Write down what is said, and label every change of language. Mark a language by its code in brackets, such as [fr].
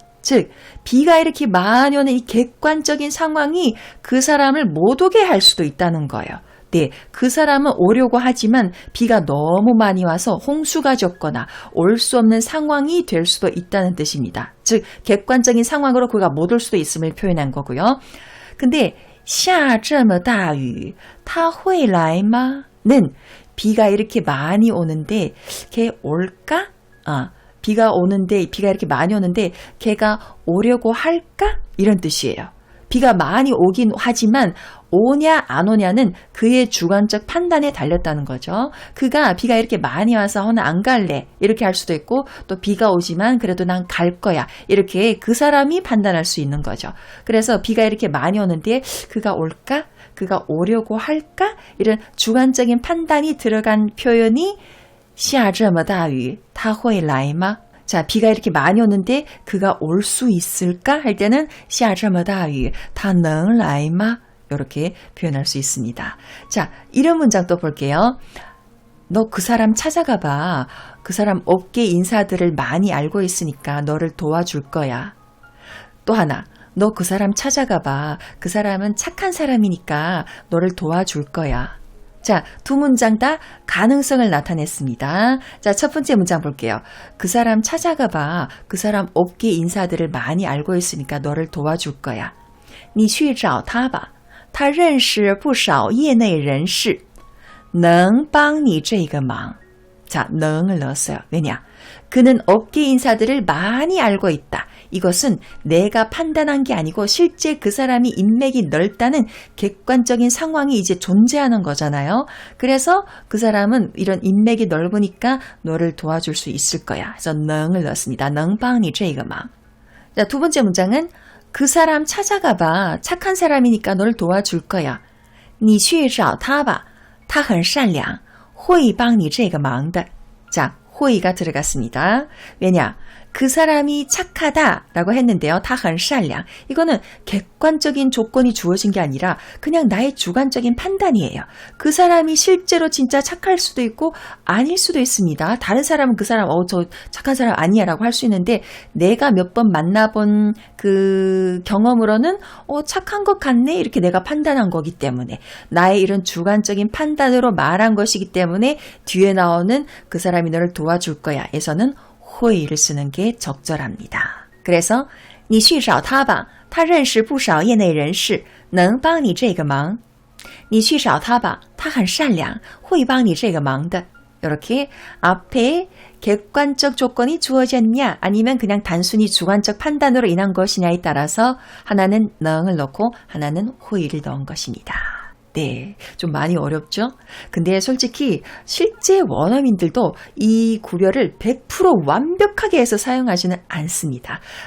[ko] 즉, 비가 이렇게 많이 오는 이 객관적인 상황이 그 사람을 못 오게 할 수도 있다는 거예요. 네, 그 사람은 오려고 하지만 비가 너무 많이 와서 홍수가 졌거나 올 수 없는 상황이 될 수도 있다는 뜻입니다. 즉, 객관적인 상황으로 그가 못 올 수도 있음을 표현한 거고요. 근데 [zh] 下这么大雨他会来吗? [ko] 는 비가 이렇게 많이 오는데 걔 올까? 비가 이렇게 많이 오는데 걔가 오려고 할까? 이런 뜻이에요. 비가 많이 오긴 하지만 오냐 안 오냐는 그의 주관적 판단에 달렸다는 거죠. 그가 비가 이렇게 많이 와서 나 안 갈래 이렇게 할 수도 있고 또 비가 오지만 그래도 난 갈 거야 이렇게 그 사람이 판단할 수 있는 거죠. 그래서 비가 이렇게 많이 오는데 그가 올까? 그가 오려고 할까? 이런 주관적인 판단이 들어간 표현이 [zh] 下这么大雨他会来吗? [ko] 자, 비가 이렇게 많이 오는데 그가 올 수 있을까? 할 때는 [zh] 下这么大雨他能来吗? [ko] 이렇게 표현할 수 있습니다. 자, 이런 문장 또 볼게요. 너 그 사람 찾아가 봐. 그 사람 업계 인사들을 많이 알고 있으니까 너를 도와줄 거야. 또 하나, 너 그 사람 찾아가 봐. 그 사람은 착한 사람이니까 너를 도와줄 거야. 자, 두 문장 다 가능성을 나타냈습니다. 자, 첫 번째 문장 볼게요. 그 사람 찾아가 봐. 그 사람 업계 인사들을 많이 알고 있으니까 너를 도와줄 거야. [zh] 你去找他吧。他认识不少业内人士能帮你这个忙. [ko] 자, 능을 넣었어요. 왜냐? 그는 업계 인사들을 많이 알고 있다. 이것은 내가 판단한 게 아니고 실제 그 사람이 인맥이 넓다는 객관적인 상황이 이제 존재하는 거잖아요. 그래서 그 사람은 이런 인맥이 넓으니까 너를 도와줄 수 있을 거야. 그래서 능을 넣었습니다. [zh] 能帮你这个忙. [ko] 자, 두 번째 문장은 그 사람 찾아가 봐. 착한 사람이니까 너를 도와줄 거야. [zh] 你去找他吧。他很善良，会帮你这个忙的. [ko] 자, 호의가 들어갔습니다. 왜냐? 그 사람이 착하다라고 했는데요. [zh] 他很善良. [ko] 이거는 객관적인 조건이 주어진 게 아니라 그냥 나의 주관적인 판단이에요. 그 사람이 실제로 진짜 착할 수도 있고 아닐 수도 있습니다. 다른 사람은 그 사람 저 착한 사람 아니야 라고 할 수 있는데 내가 몇 번 만나본 그 경험으로는 착한 것 같네 이렇게 내가 판단한 거기 때문에 나의 이런 주관적인 판단으로 말한 것이기 때문에 뒤에 나오는 그 사람이 너를 도와줄 거야 에서는 호의를 쓰는 게 적절합니다. 그래서 [zh] 你去找他吧，他认识不少业内人士，能帮你这个忙。你去找他吧，他很善良，会帮你这个忙的。 [ko] 이렇게 앞에 객관적 조건이 주어졌냐 아니면 그냥 단순히 주관적 판단으로 인한 것이냐에 따라서 하나는 능을 넣고 하나는 호의를 넣은 것입니다. 네, 좀 많이 어렵죠? 근데 솔직히 실제 원어민들도 이 구별을 100% 완벽하게 해서 사용하지는 않습니다.